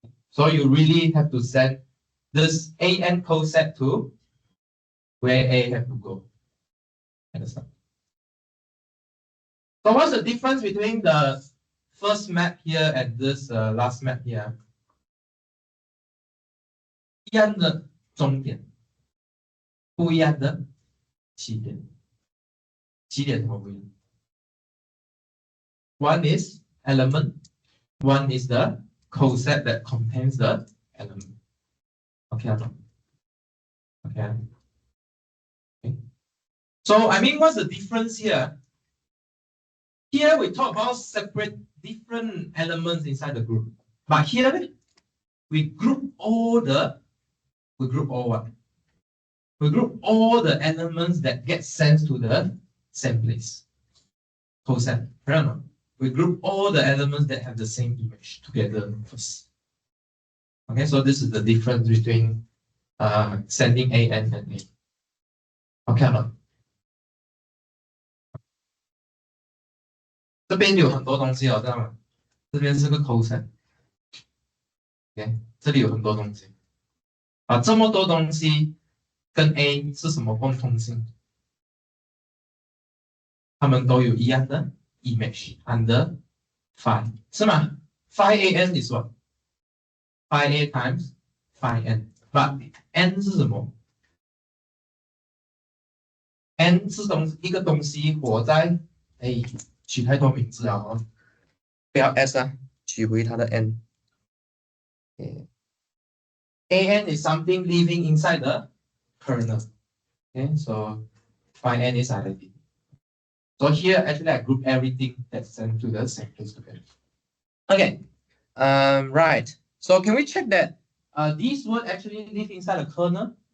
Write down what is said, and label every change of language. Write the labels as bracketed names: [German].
[English] So you really have to send this AN coset to where A have to go. Understand? So what's the difference between the first map here and this last map here? [Chinese] 一样的终点，不一样的起点。起点怎么不一样？ [English] One is element, one is the coset that contains the element. Okay. Okay. So I mean, what's the difference here? Here we talk about separate different elements inside the group, but here we group all what? We group all the elements that get sent to the same place. Coset, right? We group all the elements that have the same image together first. Okay, so this is the difference between sending AN and A. [Chinese] Okay 了。这边有很多东西哦，知道吗？这边是个 coset。OK， 这里有很多东西。这么多东西跟 A 是什么共通性？它们都有一样的 [English] image under phi， [Chinese] 是吗 [English] ？phi AN is what? Phi A times phi N。 [Chinese] But N 是什么 ？N 是一个东西活在 A， 取太多名字了哦，不要 S 取回它的 N。 [English] AN is something living inside the kernel. Okay, so phi N is identity. So here actually I group everything that's sent to the same place together. Okay, right. So can we check that these words actually live inside the kernel?